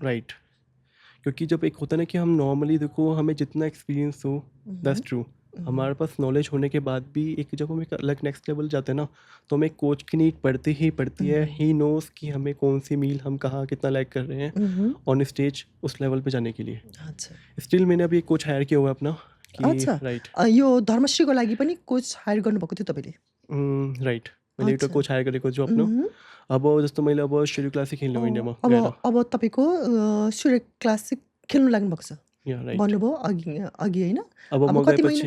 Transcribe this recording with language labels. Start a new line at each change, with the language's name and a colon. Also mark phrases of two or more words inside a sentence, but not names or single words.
Hindi: राइट, क्योंकि जब एक होता है ना कि हम नॉर्मली देखो हमें जितना एक्सपीरियंस हो,
English: that's true,
Hindi: हमारे पास नॉलेज होने के बाद भी एक जब हम एक अलग
English: next level
Hindi: जाते हैं ना, तो हमें कोच की नीड पड़ती ही पड़ती है।
English: he knows
Hindi: कि हमें कौन सी मील हम कहाँ कितना लैग कर रहे हैं
English: on stage
Hindi: उस लेवल पे जाने के लिए। अच्छा स्टिल मैंने अभी एक
English: coach hire
Hindi: किया हुआ है अपना कि अच्छा, राइट।
Nepali: यो धर्मश्रीको लागि पनि
English: coach hire
Nepali: गर्नुभएको थियो तपाईँले? राइट, मैले एउटा
Hindi: अच्छा।
English: coach hire
Nepali: गरेको छु आफ्नो। अब जस्तो मैले अब शेड्युल क्लासिक खेल्नु इन्डियामा अब गएर, अब तपाईँको सूर्य क्लासिक खेल्नु लाग्नुभएको छ या राइट। भन्नुभयो अघि अघि होइन? अब अब म गएपछि